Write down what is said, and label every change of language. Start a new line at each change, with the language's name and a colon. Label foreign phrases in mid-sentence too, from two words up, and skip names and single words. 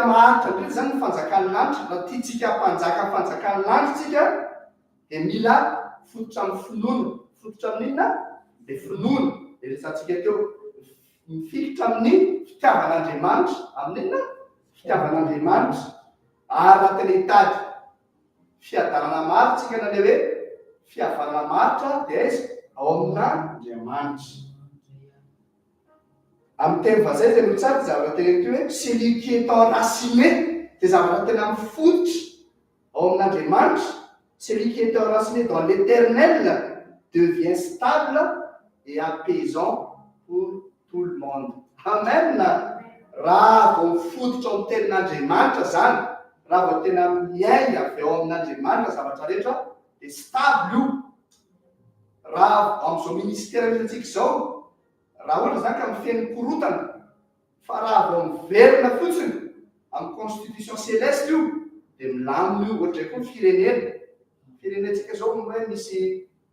Malagasy: maharitra indrindra zany ny fanjakan'ny lanitra raha tiatsika mpanjaka fanjakan'ny lanitra tsika dia mila fototra amin'ny finoana fototra amin'inona dia finoana dia resantsika teo mifikitra amin'ny fitiavan'Andriamanitra amin'inona fitiavan'Andriamanitra anatin'ny hitady fiadanana maritsika na le hoe fihavanana maritra dia izy ao amin'Andriamanitra amin'ny teny vazay zay mitsary zavatra tena ty hoe
French: celui qui est enraciné
Malagasy: dia zavatra tena mifototra ao amin'Andriamanitra
French: celui qui est enraciné dans l'éternel devient stable et apaisant pour tout le monde
Malagasy: amen raha vao mifototra ao amin'ny tenin'Andriamanitra zany raha vao tena miainga avy ao amin'Andriamanitra zavatra rehetra dia stable io raha amin'izao ministère rehetratsika zao raha ohatra zany ka mifeny korotana fa raha vao miverina fotsiny amin'ny
French: constitution céleste
Malagasy: io dia milamina io ohatra koa firenentsika zao hoe misy